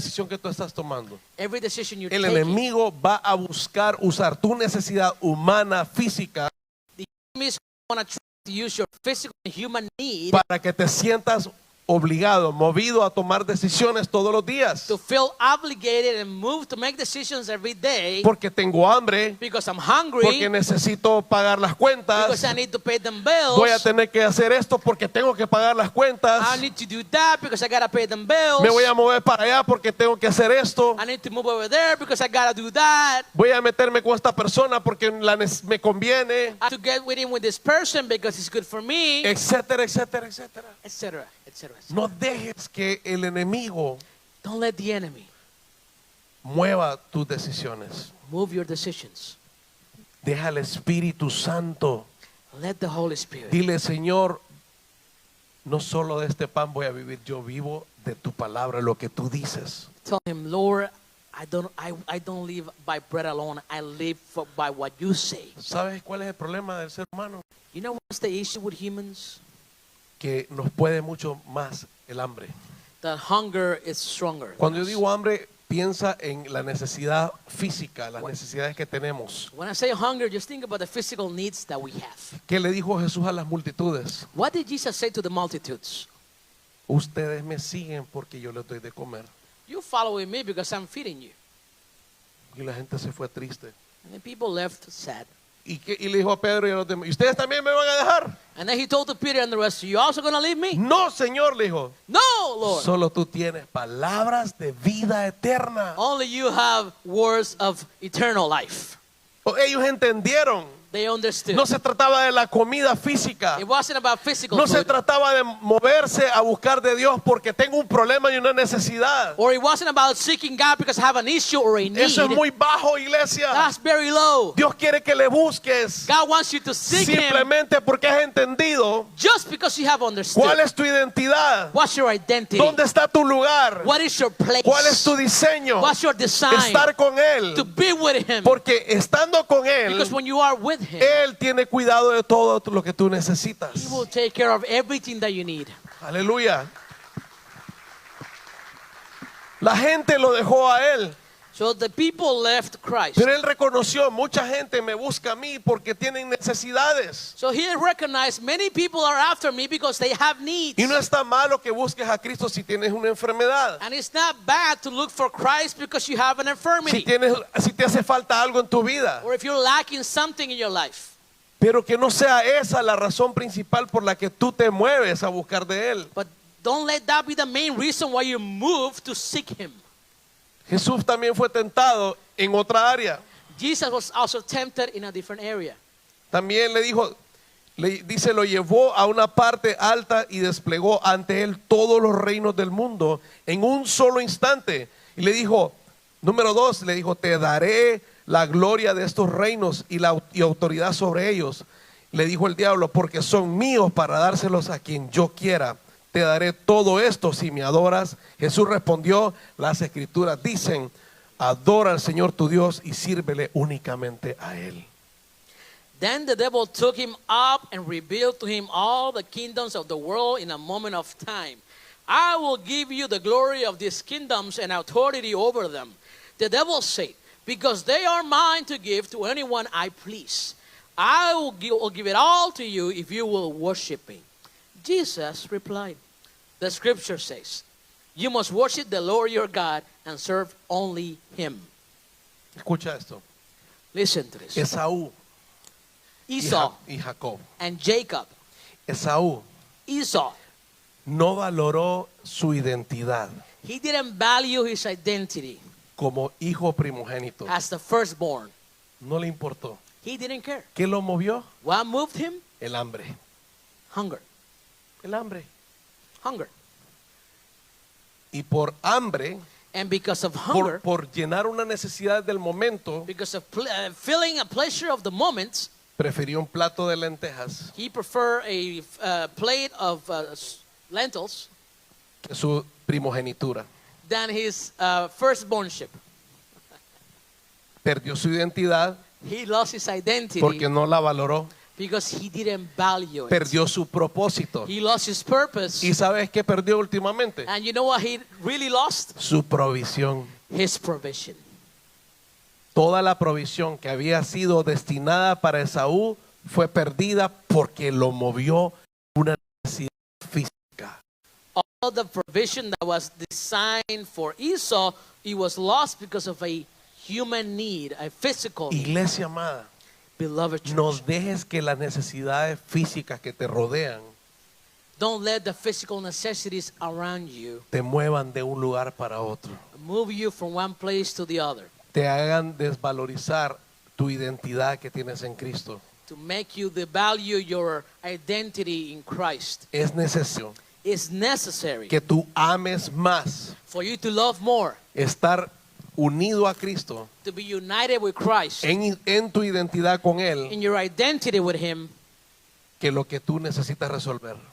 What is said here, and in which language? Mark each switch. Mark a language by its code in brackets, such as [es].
[es] decisión que tú estás tomando, [en] Every decision you're [es] el [en] taking, [es] enemigo va a buscar usar tu necesidad humana, física, [en] the enemy is going to try to use your physical and human need [es] para que te sientas obligado, movido a tomar decisiones todos los días. [en] to feel obligated and moved to make decisions every day [es] Porque tengo hambre, [en] because I'm hungry, [es] porque necesito pagar las cuentas, [en] because I need to pay them bills. [es] voy a tener que hacer esto porque tengo que pagar las cuentas, [en] I need to do that because I gotta pay them bills. [es] me voy a mover para allá porque tengo que hacer esto, [en] I need to move over there because I gotta do that. [es] voy a meterme con esta persona porque me conviene, [en] I have to get with him with this person because it's good for me, [es] etcétera, etcétera, etcétera. [en] etc., etc., etc. [es] No dejes que el enemigo [en] Don't let the enemy [es] mueva tus decisiones. [en] Move your decisions. [es] Deja al Espíritu Santo. [en] Let the Holy Spirit. [es] Dile, Señor, no solo de este pan voy a vivir, yo vivo de tu palabra, lo que tú dices. [en] Tell him, Lord, I don't live by bread alone. I live by what you say. [es] ¿Sabes cuál es el problema del ser humano? [en] You know what's the issue with humans? [es] Que nos puede mucho más el hambre. [en] That hunger is stronger. [es] Cuando yo digo hambre, piensa en la necesidad física, las necesidades que tenemos. [en] When I say hunger, just think about the physical needs that we have. [es] ¿Qué le dijo Jesús a las multitudes? [en] What did Jesus say to the multitudes? [es] Ustedes me siguen porque yo les doy de comer. [en] You following me because I'm feeding you. [es] Y la gente se fue triste. [en] And then people left sad. [es] Y le dijo a Pedro y a los demás, ¿y ustedes también me van a dejar? [en] And then he told to Peter and the rest, you also going to leave me? [es] No, Señor, le dijo. [en] No, Lord. [es] Solo tú tienes palabras de vida eterna. [en] Only you have words of eternal life. [es] Ellos entendieron. [en] They understood. [es] No se trataba de la comida física. [en] It wasn't about physical [es] No se [en] food. [es] trataba de moverse a buscar de Dios porque tengo un problema y una necesidad. [en] Or it wasn't about seeking God because I have an issue or a need. [es] Eso es muy bajo, iglesia. [en] That's very low. [es] Dios quiere que le busques [en] God wants you to seek Him [es] simplemente porque has entendido [en] just because you have understood. [es] cuál es tu identidad, [en] What's your identity? [es] dónde está tu lugar, [en] What is your place? [es] cuál es tu diseño, [en] What's your design? [es] estar con Él. [en] To be with Him. [es] Porque estando con Él, [en] Because when you are with Him, [es] Él tiene cuidado de todo lo que tú necesitas. [en] He will take care of everything that you need. [es] Aleluya. La gente lo dejó a Él. [en] So the people left Christ. [es] Pero Él reconoció, mucha gente me busca a mí porque tienen necesidades. [en] So He recognized many people are after me because they have needs. [es] Y no está malo que busques a Cristo si tienes una enfermedad. [en] And it's not bad to look for Christ because you have an infirmity. [es] Si te hace falta algo en tu vida. [en] Or if you're lacking something in your life. [es] Pero que no sea esa la razón principal por la que tú te mueves a buscar de Él. [en] But don't let that be the main reason why you move to seek Him. [es] Jesús también fue tentado en otra área. [en] Jesus was also tempted in a different area. [es] También le dijo, dice, lo llevó a una parte alta y desplegó ante Él todos los reinos del mundo en un solo instante. Y le dijo, número 2, le dijo, te daré la gloria de estos reinos y autoridad sobre ellos. Le dijo el diablo, porque son míos para dárselos a quien yo quiera. Te daré todo esto si me adoras. Jesús respondió, las escrituras dicen, adora al Señor tu Dios y sírvele únicamente a Él. [en] Then the devil took him up and revealed to him all the kingdoms of the world in a moment of time. I will give you the glory of these kingdoms and authority over them. The devil said, because they are mine to give to anyone I please. I will give it all to you if you will worship me. Jesus replied, the scripture says, you must worship the Lord your God and serve only Him. [es] Escucha esto. [en] Listen to this. [es] Esaú [en] Esau [es] y Jacob. [en] and Jacob. [es] Esaú [en] Esau, [es] no valoró su identidad [en] he didn't value his identity [es] como hijo primogénito. [en] as the firstborn. [es] No le importó. [en] He didn't care. [es] ¿Qué lo movió? [en] What moved him? [es] El hambre. [en] Hunger. [es] El hambre. [en] Hunger. [es] Y por hambre, [en] And because of hunger, [es] por llenar una necesidad del momento, [en] because of filling a pleasure of the moment, [es] prefirió un plato de lentejas [en] he preferred a plate of lentils [es] que su primogenitura. [en] than his firstbornship. [es] Perdió su identidad [en] He lost his identity [es] porque no la valoró. [en] because he didn't value it. [es] Perdió su propósito. [en] He lost his purpose. [es] ¿Y sabes qué perdió últimamente? [en] And you know what he really lost? [es] Su provisión. [en] His provision. [es] Toda la provisión que había sido destinada para Esaú fue perdida porque lo movió una necesidad física. [en] All the provision that was designed for Esau, it was lost because of a human need, a physical need. [es] Iglesia amada, [en] Beloved church, [es] no dejes que las necesidades físicas que te rodean [en] don't let the physical necessities around you [es] te muevan de un lugar para otro. [en] move you from one place to the other, [es] Te hagan desvalorizar tu identidad que tienes en Cristo. [en] to make you devalue your identity in Christ. [es] Es necesario [en] It's necessary [es] que tú ames más [en] for you to love more, [es] estar unido a Cristo, [en] to be united with Christ, [es] en tu identidad con Él, [en] in your identity with Him, [es] que lo que tú necesitas resolver.